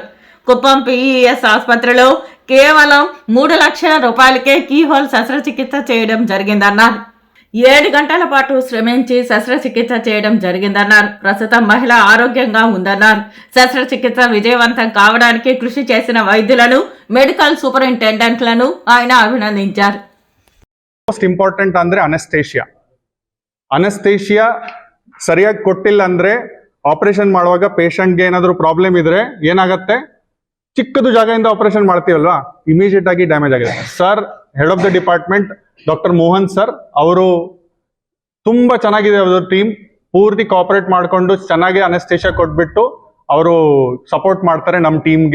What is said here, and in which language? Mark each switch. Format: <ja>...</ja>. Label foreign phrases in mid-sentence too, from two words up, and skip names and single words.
<te>కుప్పం పిఈఎస్ ఆసుపత్రిలో కేవలం 3 లక్షల రూపాయలకే కీహోల్ శస్త్రచికిత్స చేయడం జరిగిందన్నారు. 7 గంటల పాటు శ్రమించి శస్త్రచికిత్స చేయడం జరిగిందన్నారు. ప్రస్తుతం మహిళ ఆరోగ్యంగా ఉందన్నారు. శస్త్రచికిత్స విజయవంతం కావడానికి కృషి చేసిన వైద్యులను,</te> <en>medical superintendents</en> <te>ఆయన అభినందించారు.</te> <en>most important</en> <kn>ಅಂದರೆ ಅನಸ್ತೇಷಿಯಾ ಸರಿಯಾಗಿ ಕೊಟ್ಟಿಲ್ಲ ಅಂದರೆ ಆಪರೇಷನ್ ಮಾಡುವಾಗ ಪೇಷಂಟ್ಗೆ ಏನಾದರೂ ಪ್ರಾಬ್ಲಮ್ ಇದ್ರೆ ಏನಾಗುತ್ತೆ, ಚಿಕ್ಕದು ಜಾಗದಿಂದ ಆಪರೇಷನ್ ಮಾಡ್ತೀವಲ್ವಾ, ಇಮಿಡಿಯೇಟ್ ಆಗಿ ಡ್ಯಾಮೇಜ್ ಆಗಿದೆ. ಸರ್,</kn> <en>head of the department doctor</en> <kn>ಮೋಹನ್ ಸರ್ ಅವರು ತುಂಬ ಚೆನ್ನಾಗಿದೆ, ಅವ್ರ ಟೀಮ್ ಪೂರ್ತಿ ಕೋಆಪರೇಟ್ ಮಾಡಿಕೊಂಡು ಚೆನ್ನಾಗಿ ಅನಸ್ತೇಷಿಯಾ ಕೊಟ್ಬಿಟ್ಟು ಅವರು ಸಪೋರ್ಟ್ ಮಾಡ್ತಾರೆ ನಮ್ಮ ಟೀಮ್ಗೆ.</kn>